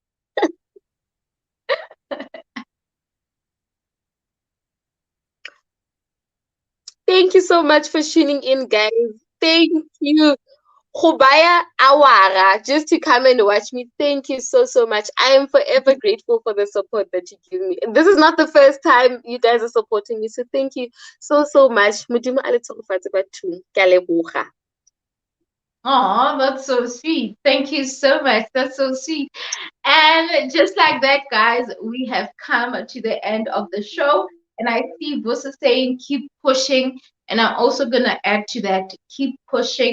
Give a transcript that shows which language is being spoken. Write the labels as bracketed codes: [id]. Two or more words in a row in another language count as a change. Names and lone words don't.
[en] Thank you so much for tuning in, guys. Thank you. Hubaya Awara, just to come and watch me. Thank you so, so much. I am forever grateful for the support that you give me. This is not the first time you guys are supporting me, so thank you so, so much. [tn] Modimo a le tshegofatse batho. Ke a leboga. [en] Oh, that's so sweet. Thank you so much. That's so sweet. And just like that, guys, we have come to the end of the show. And I see Busa saying, keep pushing. And I'm also going to add to that, keep pushing.